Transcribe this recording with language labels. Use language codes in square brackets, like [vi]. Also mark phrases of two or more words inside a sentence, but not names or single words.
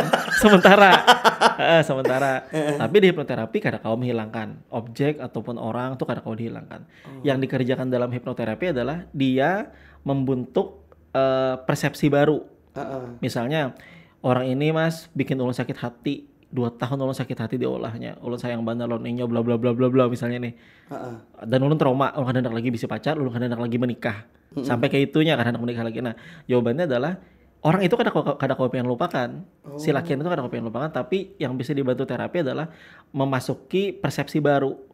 [id] Sementara. Tapi di hipnoterapi kadang-kawa menghilangkan objek ataupun orang tuh kadang-kawa dihilangkan. Yang dikerjakan dalam hipnoterapi adalah dia membentuk persepsi baru. [bjn] Misalnya orang ini Mas bikin ulun sakit hati 2 tahun ulun sakit hati diolahnya, ulun sayang banget lawan inyo bla bla bla bla bla misalnya nih. Dan ulun trauma, ulun hendak lagi bisa pacar, ulun hendak lagi menikah. [id] Sampai kayak itunya kan hendak menikah lagi. Nah, jawabannya adalah orang itu kadang pengen lupakan. Si lakian itu kadang pengen lupakan, tapi yang bisa dibantu terapi adalah memasuki persepsi baru.